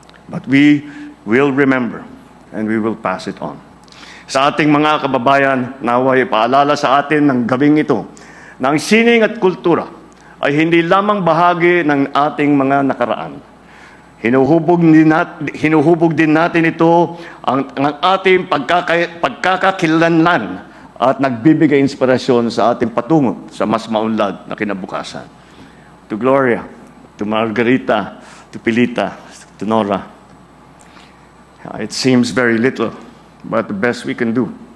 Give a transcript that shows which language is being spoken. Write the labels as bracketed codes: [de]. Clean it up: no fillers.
[en] But we will remember and we will pass it on. [tl] Sa ating mga kababayan, naway paalala sa atin ng gabing ito na ang sining at kultura ay hindi lamang bahagi ng ating mga nakaraan. Hinuhubog din natin ito ang ating pagkakakilanlan at nagbibigay inspirasyon sa ating patungo sa mas maunlad na kinabukasan. [en] To Gloria, to Margarita, to Pilita, to Nora, it seems very little, but the best we can do.